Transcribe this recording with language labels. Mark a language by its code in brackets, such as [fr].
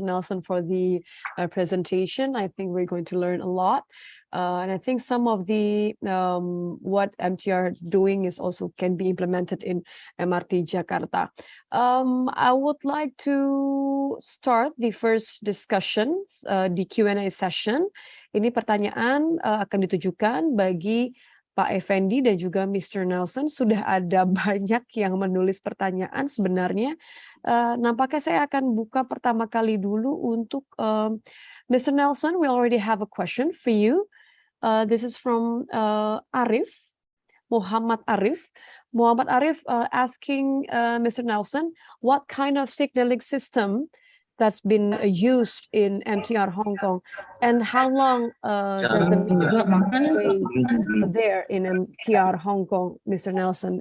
[en] Nelson, for the presentation. I think we're going to learn a lot. And I think some of the what MTR is doing is also can be implemented in MRT Jakarta. I would like to start the first discussion, the Q&A session. [id] Ini pertanyaan akan ditujukan bagi Pak Effendi dan juga Mr. Nelson. Sudah ada banyak yang menulis pertanyaan sebenarnya. Nampaknya saya akan buka pertama kali dulu untuk Mr. Nelson. [en] We already have a question for you. This is from Arif, Muhammad Arif. Muhammad Arif asking Mr. Nelson, what kind of signaling system that's been used in MTR Hong Kong, and how long does the minimum headway there in MTR Hong Kong, Mr. Nelson?